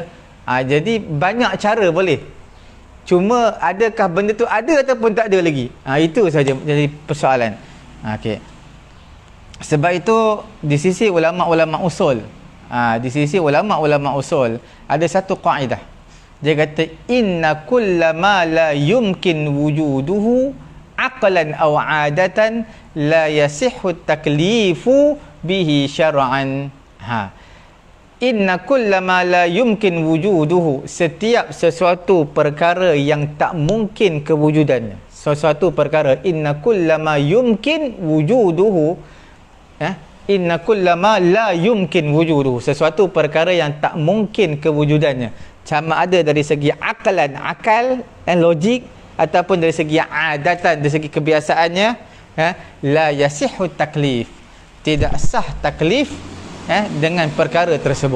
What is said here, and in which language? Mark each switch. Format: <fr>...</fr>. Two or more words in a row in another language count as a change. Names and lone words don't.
<ms>Jadi banyak cara boleh. Cuma adakah benda tu ada ataupun tak ada lagi? Itu saja jadi persoalan. Okey. Sebab itu di sisi ulama-ulama usul, ada satu kaedah. Dia kata</ms> <ar>إن كلما لا يمكن وجوده عقلا أو عادة لا يصح تكليف به شرعا. إن كلما لا يمكن وجوده,</ar> <ms>setiap sesuatu perkara yang tak mungkin kewujudannya. Sesuatu perkara,</ms> <ar>إن كلما يمكن وجوده، إن كلما لا يمكن وجوده,</ar> <ms>sesuatu perkara yang tak mungkin kewujudannya, sama ada dari segi akal dan logik, ataupun dari segi adatan, dari segi kebiasaannya,</ms> <ar>لا يصح تكليف,</ar> <ms>tidak sah taklif dengan perkara tersebut.</ms>